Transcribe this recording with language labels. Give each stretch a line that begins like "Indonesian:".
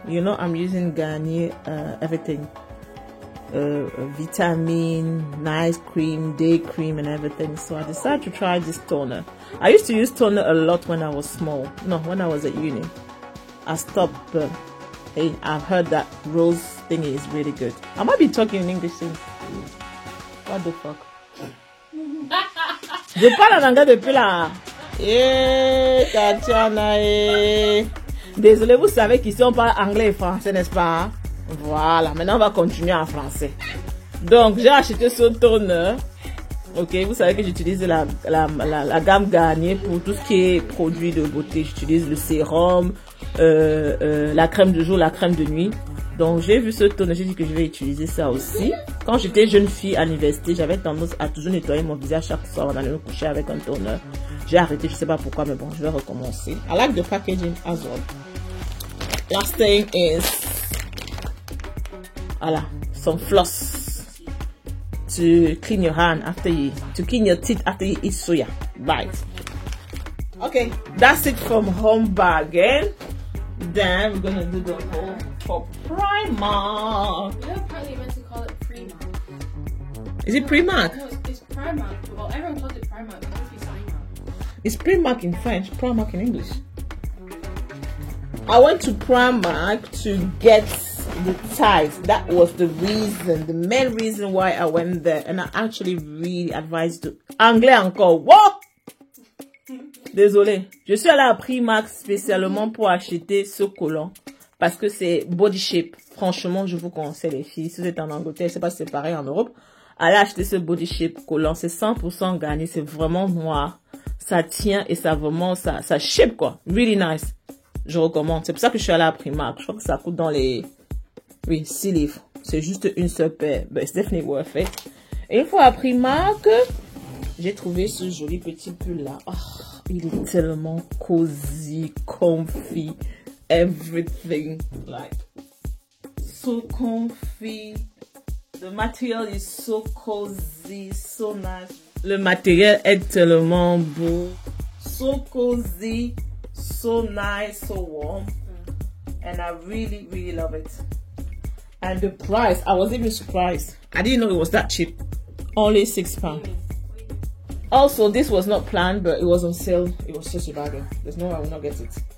English: You know I'm using Garnier everything, vitamin, night cream, day cream and everything. So I decided to try this toner. I used to use toner a lot when I was small. No, when I was at uni. I stopped. Hey, I've heard that rose thing is really good. I might be talking in English soon. What the fuck?
French: Je parle en anglais depuis là. Tatiana. Désolé, vous savez qu'ici on parle anglais et français, n'est-ce pas? Voilà, maintenant on va continuer en français. Donc j'ai acheté ce toner. Ok, vous savez que j'utilise la gamme Garnier pour tout ce qui est produit de beauté. J'utilise le sérum, la crème de jour, la crème de nuit. Donc j'ai vu ce toner, j'ai dit que je vais utiliser ça aussi. Quand j'étais jeune fille à l'université, j'avais tendance à toujours nettoyer mon visage chaque soir avant d'aller me coucher avec un toner. J'ai arrêté, je sais pas pourquoi, mais bon, je vais recommencer.
English: I like the packaging as well. Last thing is, voilà, some floss to clean your hand after you, to clean your teeth after you eat soya. Right. Okay, that's it from Home Bargain. Then we're gonna do the whole for Primark. You know, apparently you're meant to call it Primark. Is it Primark? No, it's Primark. Well, everyone calls it Primark, but it's Primark. It's Primark in French, Primark in English. I went to Primark to get the ties. That was the reason, the main reason why I went there. And I actually really advised to...
French: Anglais encore. What? Désolé. Je suis allée à Primark spécialement pour acheter ce collant. Parce que c'est body shape. Franchement, je vous conseille les filles. Si vous êtes en Angleterre, je sais pas si c'est pareil en Europe. Allez acheter ce body shape collant. C'est 100% Garnier. C'est vraiment noir. Ça tient et ça vraiment, ça shape quoi.
English: Really nice.
French: Je recommande. C'est pour ça que je suis allée à Primark. Je crois que ça coûte dans les... Oui, 6 livres. C'est juste une seule paire.
English: But it's definitely worth it.
French: Et une fois à Primark, j'ai trouvé ce joli petit pull là. Oh, il est tellement
English: cozy, comfy, everything. Like, so comfy. The material is so cozy, so nice.
French: Le matériel est tellement beau.
English: So cozy, so nice, so warm. And I really, really love it. And the price, I was even surprised. I didn't know it was that cheap. Only £6. Also, this was not planned, but it was on sale. It was just a bargain. There's no way I will not get it.